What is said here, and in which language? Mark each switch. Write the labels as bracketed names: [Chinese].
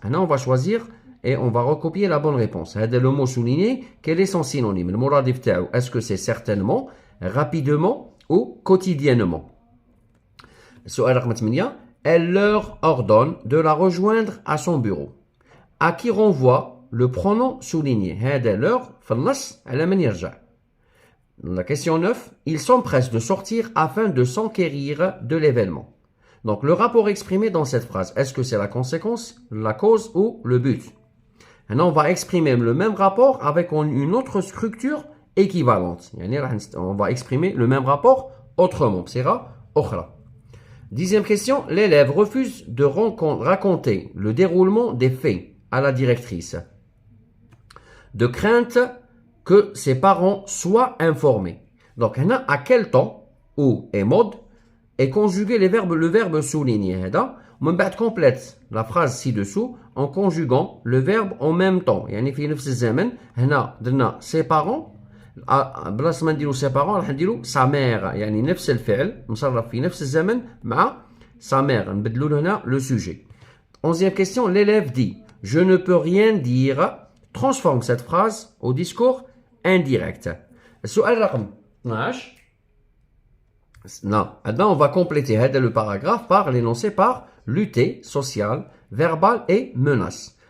[French] Maintenant, on va choisir et on va recopier la bonne réponse. C'est le mot souligné. Quel est son synonyme? Le moradif [Arabic] تاعو. [French] Est-ce que c'est certainement, rapidement ou quotidiennement? [Arabic] السؤال رقم 8. [French] Elle leur ordonne de la rejoindre à son bureau. À qui renvoie le pronom souligné? [Arabic] هذا leur في النص على من يرجع. [French] La question 9. Ils s'empressent de sortir afin de s'enquérir de l'événement. Donc, le rapport exprimé dans cette phrase, est-ce que c'est la conséquence, la cause ou le but? Maintenant, on va exprimer le même rapport avec une autre structure équivalente. On va exprimer le même rapport autrement. [Arabic] بصيغة أخرى. [French] 10e question. L'élève refuse de raconter le déroulement des faits à la directrice, de crainte que ses parents soient informés. Donc, à quel temps ou et mode est conjugué le verbe souligné. On complète la phrase ci-dessous en conjuguant le verbe en même temps. [Arabic] يعني في نفس الزمن هنا درنا ses parents بلاص ما نديرو ses parents راح نديرو sa mère. يعني نفس الفعل مصرف في نفس الزمن مع sa mère. نبدلو له هنا le sujet. [French] 11e question. L'élève dit je ne peux rien dire. Transforme cette phrase au discours indirect. [Arabic] السؤال رقم 12. [French] Non, maintenant on va compléter le paragraphe par l'énoncé par lutter, social, verbal et menace.